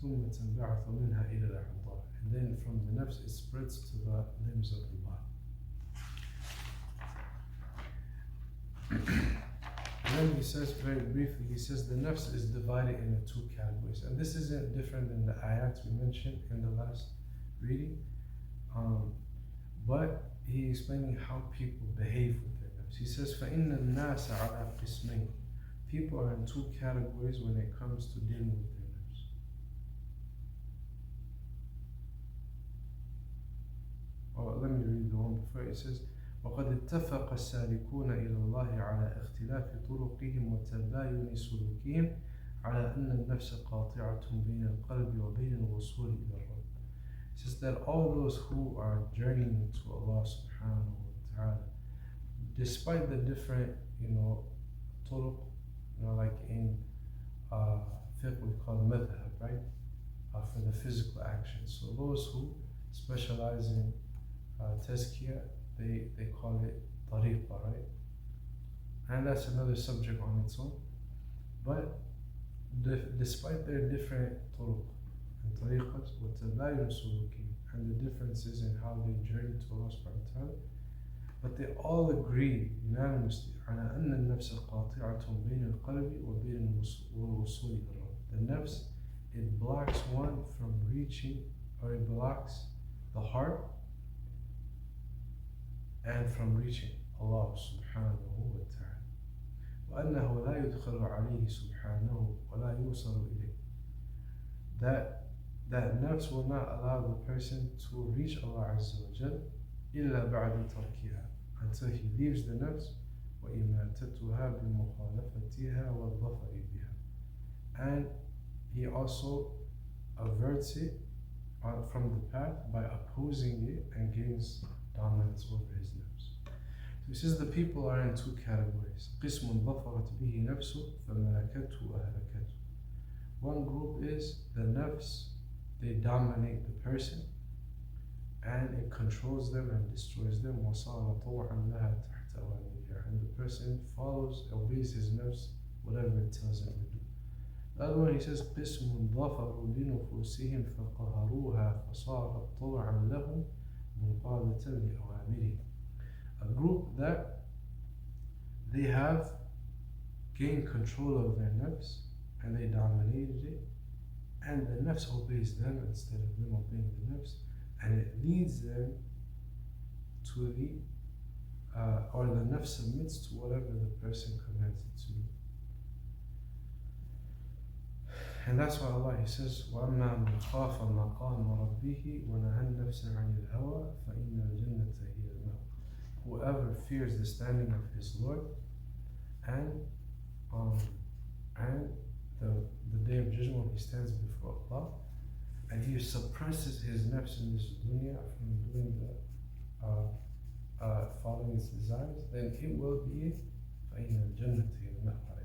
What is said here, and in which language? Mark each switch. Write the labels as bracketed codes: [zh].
[ar] ثم تنبعث منها إلى الأعضاء. [en] And then from the nafs it spreads to the limbs of the body. And then he says very briefly, he says the nafs is divided into two categories. And this isn't different than the ayats we mentioned in the last reading. But he explaining how people behave with their nafs. He says, [ar] فَإِنَّ النَّاسَ عَلَى قِسْمَيْنِ. [en] People are in two categories when it comes to dealing with their nafs. Let me read the one before. It says, [ar] وقد اتفق السالكون إلى الله على اختلاف طرقهم وتباين سلوكهم على أن النفس قاطعة بين القلب وبين الوصول إلى الرب. [en] It says that all those who are journeying to Allah subhanahu wa ta'ala, despite the different, طرق, like in fiqh we call madhab, right? For the physical action. So those who specialize in tazkiyah, they call it tariqa, right? And that's another subject on its own. But despite their different turuq and tariqas, [ar] وَتَبَايُنْ سُلُوكِهِمْ, [en] and the differences in how they journey to Allah subhanahu wa ta'ala, but they all agree unanimously [ar] على أن النفس قاطعة بين القلب وبين الوصول إلى الرب. [en] The nafs, it blocks one from reaching, or it blocks the heart and from reaching Allah subhanahu wa ta'ala. [ar] وأنه لا يدخل عليه سبحانه ولا يوصل إليه. [en] That nafs will not allow the person to reach Allah Azza wa Jal [ar] إلا بعد تركها, [en] until he leaves the nafs [ar] وإماتتها بمخالفتها والظفر بها, [en] and he also averts it from the path by opposing it and gains dominance over his nafs. So he says the people are in two categories. [ar] قسم ظفرت به نفسه فملكته وأهلكته. [en] One group is the nafs, they dominate the person and it controls them and destroys them. [ar] وصار طوعا لها تحت أوامرها, [en] and the person follows, obeys his nafs, whatever it tells him to do. The other one, he says [ar] قسم ظفروا بنفوسهم فقهروها فصارت طوعا لهم منقادة لأوامره. [en] A group that they have gained control of their nafs and they dominated it, and the nafs obeys them instead of them obeying the nafs, and it leads them to the or the nafs submits to whatever the person commands it to do. And that's why Allah, He says, [ar] وَأَمَّا مَنْ خَافَ مَقَامَ رَبِّهِ وَنَهَى النَّفْسَ عَنِ الْهَوَى فَإِنَّ الْجَنَّةَ هِيَ الْمَأْوَى. [en] Whoever fears the standing of his Lord and the day of judgment when he stands before Allah, and he suppresses his nafs in this dunya from doing the following its desires, then it will be [ar] فَإِنَّ الْجَنَّةَ هِيَ الْمَأْوَى.